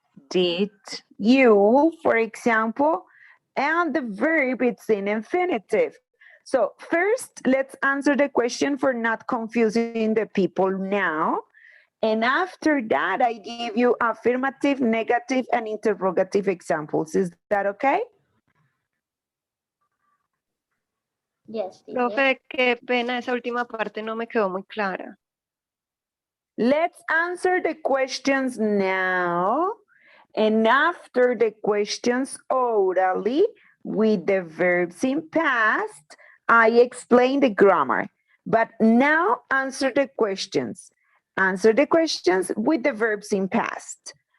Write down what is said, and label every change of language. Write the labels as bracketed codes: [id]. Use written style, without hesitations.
[en] Did you, for example, and the verb it's in infinitive. So first, let's answer the question for not confusing the people now. And after that, I give you affirmative, negative, and interrogative examples. Is that okay? Yes, teacher. [es] Profe, qué pena, esa última parte no me quedó muy clara. [en] Let's answer the questions now. And after the questions orally with the verbs in past, I explain the grammar. But now answer the questions. Answer the questions with the verbs in past.